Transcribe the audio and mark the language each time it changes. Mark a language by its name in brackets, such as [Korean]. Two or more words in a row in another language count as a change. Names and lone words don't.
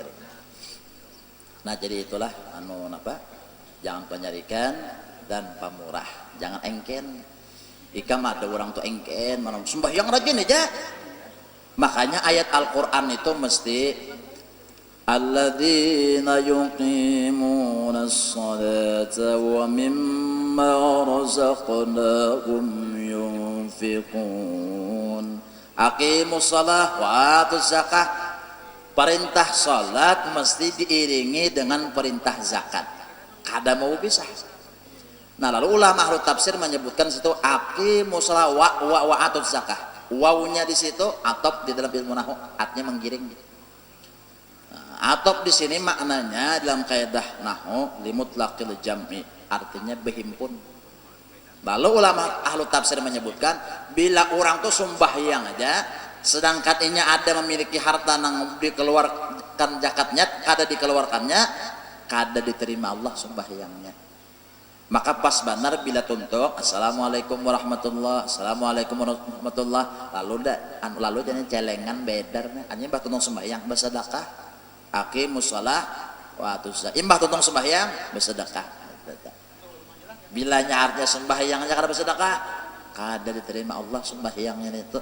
[Banjar] Nah jadi itulah jangan penyarikan dan pamurah, jangan engken. Ikam ada orang tuh engken, mana sembahyang rajin aja. Makanya ayat Al-Quran itu mesti [Arabic] الذين يقيمون الصلاة ومما رزقناهم ينفقون. أقيموا الصلاة وآتوا الزكاة. [Banjar] Perintah salat mesti diiringi dengan perintah zakat. Kada mau bisa. Nah lalu ulama ahlu tafsir menyebutkan situ [Arabic] أقيموا الصلاة وآتوا الزكاة. [Banjar] Wawunya di situ atop di dalam ilmu nahwu artinya menggiring. Nah, atop di sini maknanya dalam kaidah nahwu [Arabic] لمطلق الجمع [Banjar] artinya berhimpun. Lalu ulama ahlu tafsir menyebutkan bila orang tuh sembahyang aja sedangkan ini ada memiliki harta yang dikeluarkan zakatnya kada dikeluarkannya kada diterima Allah sembahyangnya. Maka pas benar bila tuntuk [Arabic] السلام عليكم ورحمة الله السلام عليكم ورحمة الله [Banjar] lalu jangan celengan bedar hanya bah tuntung sembahyang bersedekah [Arabic] أقيموا الصلاة وآتوا الزكاة [Banjar] imbah tuntung sembahyang bersedekah bilanya artinya sembahyang aja kada bersedekah kada diterima Allah sembahyangnya itu.